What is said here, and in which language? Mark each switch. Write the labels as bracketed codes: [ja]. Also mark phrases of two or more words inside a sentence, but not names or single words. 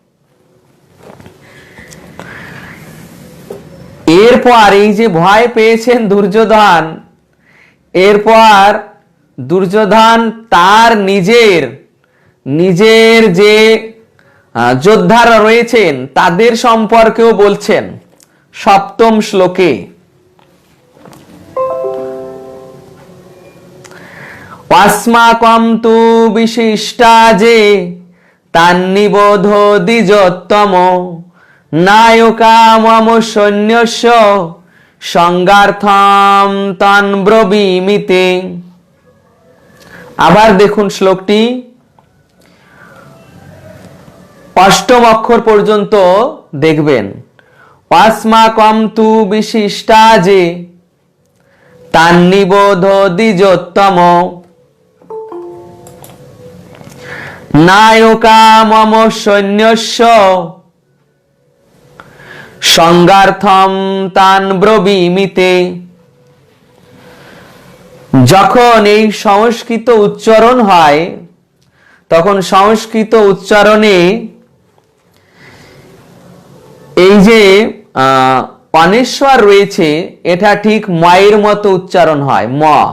[bn] এরপর এই যে ভয় পেয়েছেন দুর্যোধন, এরপর দুর্যোধন তার নিজের যে যোদ্ধারা রয়েছেন তাদের সম্পর্কেও বলছেন 7ম শ্লোকে। [sa] अस्माकं तु विशिष्टा जे तान्निबोध द्विजोत्तम नायका मम सैन्यस्य संगार्थम तान् ब्रवीमिते। [bn] আবার দেখুন শ্লোকটি 8ম অক্ষর পর্যন্ত দেখবেন। [sa] अस्माकं तु विशिष्टा जे तान्निबोध द्विजोत्तम नायका मम सैन्यस्य संगार्थम तान् ब्रवीमिते। [bn] যখন এই সংস্কৃত উচ্চারণ হয়, তখন সংস্কৃত উচ্চারণে এই যে অনেশ্বর রয়েছে, এটা ঠিক ময়ের মতো উচ্চারণ হয়, ম।